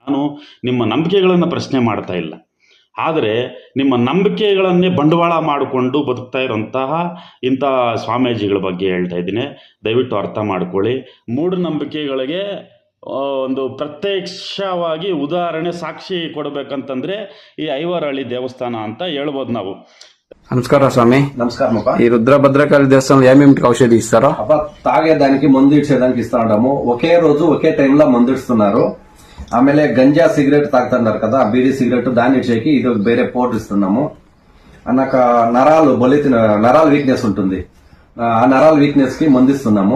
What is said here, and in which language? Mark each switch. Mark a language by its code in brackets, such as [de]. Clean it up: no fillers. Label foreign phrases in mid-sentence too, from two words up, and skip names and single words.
[kn] ನಾನು ನಿಮ್ಮ ನಂಬಿಕೆಗಳನ್ನು ಪ್ರಶ್ನೆ ಮಾಡ್ತಾ ಇಲ್ಲ, ಆದರೆ ನಿಮ್ಮ ನಂಬಿಕೆಗಳನ್ನೇ ಬಂಡವಾಳ ಮಾಡಿಕೊಂಡು ಬದುಕ್ತಾ ಇರೋಂತಹ ಇಂಥ ಸ್ವಾಮೀಜಿಗಳ ಬಗ್ಗೆ ಹೇಳ್ತಾ ಇದ್ದೀನಿ. ದಯವಿಟ್ಟು ಅರ್ಥ ಮಾಡ್ಕೊಳ್ಳಿ. ಮೂಢನಂಬಿಕೆಗಳಿಗೆ ಒಂದು ಪ್ರತ್ಯಕ್ಷವಾಗಿ ಉದಾಹರಣೆ ಸಾಕ್ಷಿ ಕೊಡಬೇಕಂತಂದರೆ ಈ ಐವರಹಳ್ಳಿ ದೇವಸ್ಥಾನ ಅಂತ ಹೇಳ್ಬೋದು ನಾವು. [te] నమస్కారం స్వామి. నమస్కారం అప్ప. ఈ రుద్రభద్రకాళి దేవస్థానంలో ఏమేమిటి ఔషధి ఇస్తారో? అప్ప తాగేదానికి మందు ఇచ్చేదానికి ఇస్తా ఉంటాము. ఒకే రోజు ఒకే టైంలో మందు ఇస్తున్నారు. ఆಮೇಲೆ గంజా సిగరెట్ తాగుతున్నారు కదా, బీడీ సిగరెట్, దాన్ని ఇచ్చేకి ఇది వేరే పౌడర్ ఇస్తున్నాము. అన్నాక నరాల వీక్నెస్ ఉంటుంది, ఆ నరాల వీక్నెస్ కి మందు ఇస్తున్నాము.